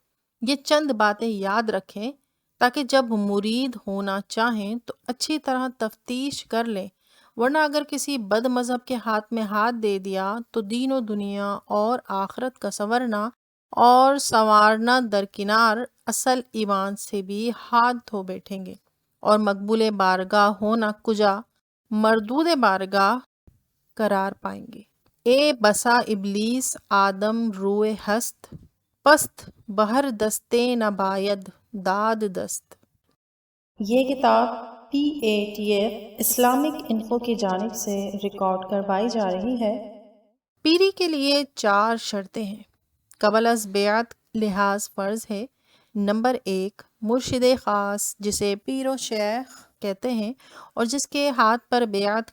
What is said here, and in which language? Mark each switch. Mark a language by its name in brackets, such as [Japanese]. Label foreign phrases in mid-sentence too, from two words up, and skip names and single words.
[Urdu] یہ چند باتیں یاد رکھیں تاکہ جب مرید ہونا چاہیں تو اچھی طرح تفتیش کر لیں، ورنہ اگر کسی بد مذہب کے ہاتھ میں ہاتھ دے دیا تو دین و دنیا اور آخرت کا سنورنا اور سنوارنا درکنار اصل ایمان سے بھی ہاتھ دھو بیٹھیں گے، اور مقبول بارگاہ ہونا کجا مردود بارگاہ قرار پائیں گے۔ [Persian] اے بسا ابلیس آدم روئے ہست، پست بہر دستے نہ باید داد دست۔ [Urdu] یہ کتاب PATF اسلامک انفو کی جانب سے ریکارڈ کروائی جا رہی ہے۔ پیری کے لیے 4 شرطیں ہیں۔ قبل از بیعت لحاظ فرض ہے۔ نمبر 1، مرشد خاص جسے پیر و شیخ کہتے ہیں اور جس کے ہاتھ پر بیعت